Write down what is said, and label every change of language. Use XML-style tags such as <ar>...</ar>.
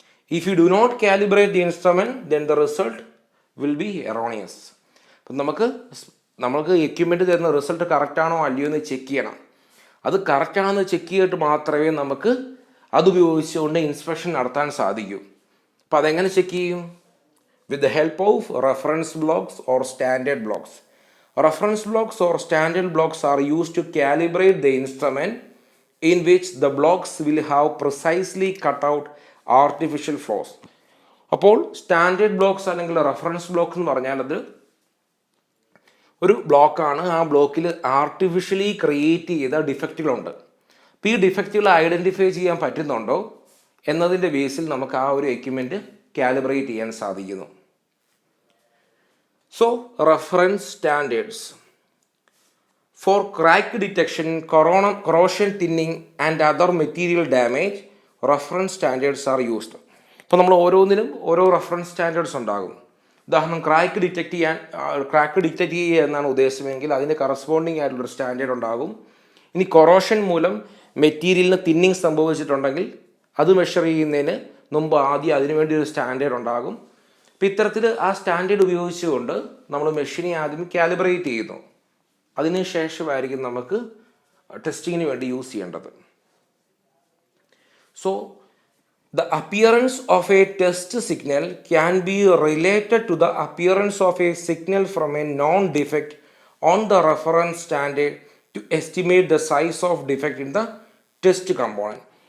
<en>If you do not calibrate the instrument then the result will be erroneous.</en> <ml>അപ്പം നമുക്ക് equipment തരുന്ന result കറക്റ്റാണോ അല്ലയോ എന്ന് ചെക്ക് ചെയ്യണം. അത് കറക്റ്റാണെന്ന് ചെക്ക് ചെയ്തിട്ട് മാത്രമേ നമുക്ക് അതുപയോഗിച്ചുകൊണ്ട് ഇൻസ്പെക്ഷൻ നടത്താൻ സാധിക്കൂ. അപ്പോൾ അതെങ്ങനെ ചെക്ക് ചെയ്യും?</ml> <en>with the help of reference blocks or standard blocks. Reference blocks or standard blocks are used to calibrate the instrument, in which the blocks will have precisely cut out artificial flaws.</en> <ml>അപ്പോൾ standard blocks അല്ലെങ്കിൽ reference block എന്ന് പറഞ്ഞാൽ അത് ഒരു ബ്ലോക്കാണ്. ആ ബ്ലോക്കിൽ artificially create ചെയ്ത ഡിഫക്റ്റുകളുണ്ട്. അപ്പോൾ ഈ ഡിഫക്റ്റുകൾ ഐഡൻറ്റിഫൈ ചെയ്യാൻ പറ്റുന്നുണ്ടോ എന്നതിൻ്റെ ബേസിൽ നമുക്ക് ആ ഒരു എക്യുപ്മെൻറ്റ് കാലിബ്രേറ്റ് ചെയ്യാൻ സാധിക്കുന്നു.</ml> <en>So reference standards for crack detection, corrosion thinning and other material damage, reference standards are used.</en> <ml>അപ്പോൾ നമ്മൾ ഓരോന്നിനും ഓരോ റെഫറൻസ് സ്റ്റാൻഡേർഡ്സ് ഉണ്ടാകും. ഉദാഹരണം ക്രാക്ക് ഡിറ്റക്റ്റ് ചെയ്യുക എന്നാണ് ഉദ്ദേശമെങ്കിൽ അതിന് കറസ്പോണ്ടിങ് ആയിട്ടുള്ളൊരു സ്റ്റാൻഡേർഡ് ഉണ്ടാകും. ഇനി കൊറോഷൻ മൂലം മെറ്റീരിയലിന് തിന്നിങ് സംഭവിച്ചിട്ടുണ്ടെങ്കിൽ അത് മെഷർ ചെയ്യുന്നതിന് മുമ്പ് ആദ്യം അതിനുവേണ്ടി ഒരു സ്റ്റാൻഡേർഡ് ഉണ്ടാകും. അപ്പോൾ ഇത്തരത്തിൽ ആ സ്റ്റാൻഡേർഡ് ഉപയോഗിച്ചുകൊണ്ട് നമ്മൾ മെഷീനെ ആദ്യം കാലിബ്രേറ്റ് ചെയ്യുന്നു. അതിന് ശേഷമായിരിക്കും നമുക്ക് ടെസ്റ്റിങ്ങിന് വേണ്ടി യൂസ് ചെയ്യേണ്ടത്.</ml> <en>So the appearance of a test signal can be related to the appearance of a signal from a known defect on the reference standard to estimate the size of defect in the test component.</en>